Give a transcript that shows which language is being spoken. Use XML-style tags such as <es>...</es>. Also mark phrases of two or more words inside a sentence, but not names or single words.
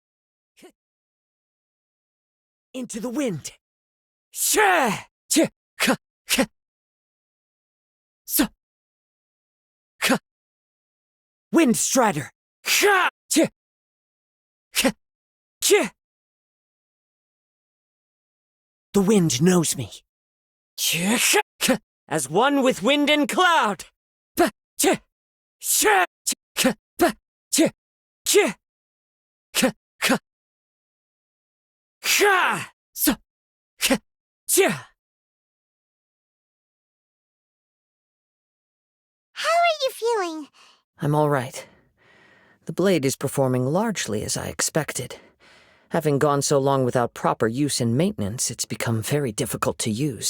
<en>Into the wind. Sha! Ch! Ka! Ka! So! Ka! Wind Strider! Ka! Ch! Ka! Ch! The wind knows me. Ch! Ka! As one with wind and cloud. Ba! Ch! Sha! Ch! Ka! Ba! Ch! Ch! Ka! Ka! Ka! So! Ka! Ch! How are you feeling? I'm all right. The blade is performing largely as I expected. Having gone so long without proper use and maintenance, it's become very difficult to use.</en>